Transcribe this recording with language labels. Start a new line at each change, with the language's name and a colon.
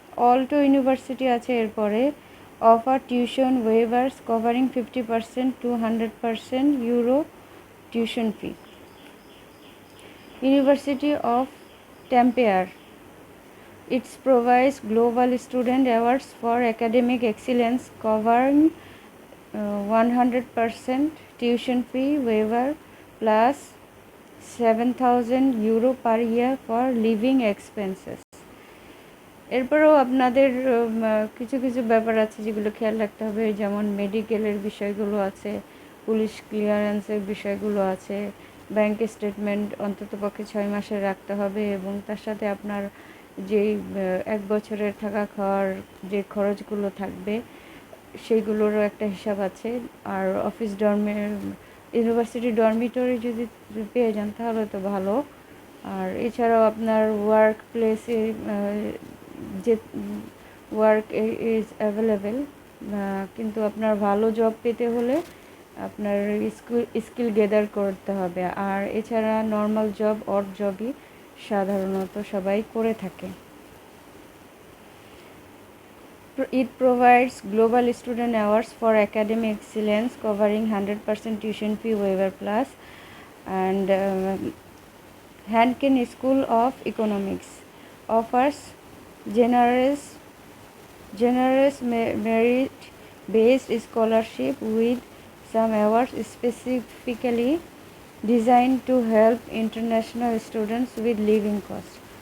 Bangla: Alto university আছে এরপরে,
English: offer tuition waivers covering 50% to 100%
Bangla: euro tuition fee.
English: University of Tampere, it provides global student awards for academic excellence covering 100% tuition fee waiver plus €7,000 per year for living expenses.
Bangla: এরপরেও আপনাদের কিছু কিছু ব্যাপার আছে যেগুলো খেয়াল রাখতে হবে, যেমন মেডিকেলের বিষয়গুলো আছে, পুলিশ ক্লিয়ারেন্সের বিষয়গুলো আছে, ব্যাংক স্টেটমেন্ট অন্ততপক্ষে 6 মাসের রাখতে হবে, এবং তার সাথে আপনার যেই 1 বছরের থাকা খাওয়ার যে খরচগুলো থাকবে সেইগুলোরও একটা হিসাব আছে। আর অফিস ইউনিভার্সিটি ডরমিটরি যদি পেয়ে যান তাহলে তো ভালো। আর এছাড়াও আপনার ওয়ার্ক প্লেসে যে
English: work is available,
Bangla: কিন্তু আপনার ভালো জব পেতে হলে আপনার স্কিল গেদার করতে হবে। আর এছাড়া নর্মাল জব, অড জবই সাধারণত সবাই করে থাকে।
English: It provides global student awards for academic excellence, covering 100% tuition fee waiver plus, and Hanken School of Economics offers generous merit-based scholarship with some awards specifically designed to help international students with living costs.